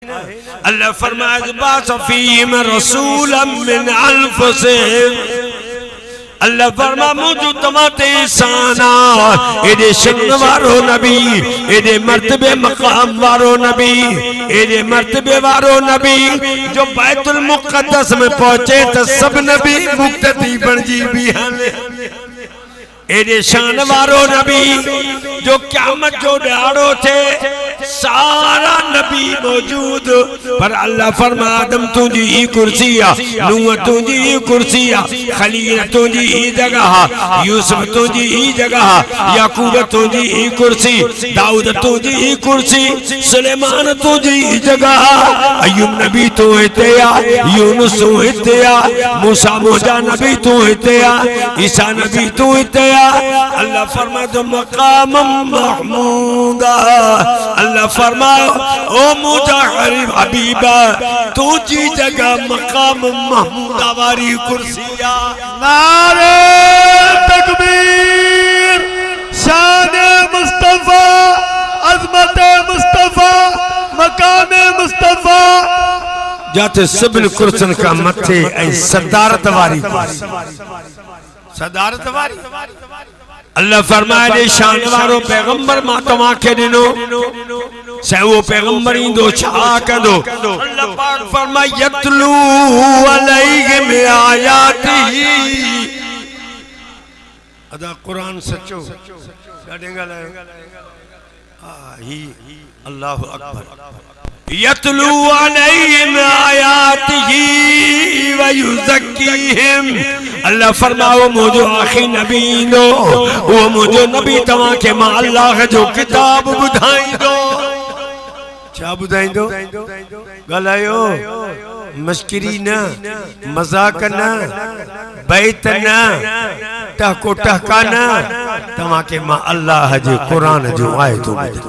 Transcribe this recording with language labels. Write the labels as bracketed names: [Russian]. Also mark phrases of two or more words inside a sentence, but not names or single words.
[Sindhi] अल्लाह फरमाए [Arabic] بعث فيهم رسولا من أنفسهم [Sindhi] अल्लाह फरमा मुझे तमाते साना एदे शन वारो नबी एदे मर्तबे मकाम वारो नबी एदे मर्तबे वारो नबी जो बैतुल मुक़द्दस में पहुंचे तो सब नबी मुक्तदी बन जी भी हले एदे शान वारो नबी जो क़यामत जो ॾाड़ो थे सारा नबी मौजूद पर अल्लाह फरमा आदम तुझी ही कुर्सी आ नूह तुझी ही कुर्सी आ खलील तुझी ही जगह यूसुफ तुझी ही जगह याकूब तुझी ही कुर्सी दाऊद तुझी ही कुर्सी सुलेमान तुझी ही जगह अय्यूब नबी तू हिते आ यूनुस तू हिते आ मूसा मोजा नबी तू हिते आ ईसा नबी तू हिते आ अल्लाह फरमाए तो मकाम महमूदा अल्लाह फरमाओ ओ मुझा हबीबा तुझी जगह मकाम महमूदा वारी कुर्सिया नारे तकबीर शान मुस्तफा अजमत मुस्तफा मकाम मुस्तफा जाते सिबिल कुर्सन का मथे ऐं सदारत वारी सदारत वारी अल्लाह फरमाए दे शान वारो पैगंबर मा तमा के दिनो से वो पैगंबर इंदो छा कंदो अल्लाह पाक फरमाए [Arabic] يتلو عليهم آياته [Sindhi] अदा कुरान सच्चो गाडेंगा ही [Arabic] الله أكبر يتلو عليهم آياته ويزكيهم [Sindhi] अल्लाह फरमाओ मुझे आखिरी नबी दो वो मुझे नबी तवा के मां अल्लाह जो किताब बुधाई दो क्या बुधाई दो गलायो मस्करी ना मजाक ना बैत ना टहको टहका ना तवा के मां अल्लाह जो कुरान जो आयतो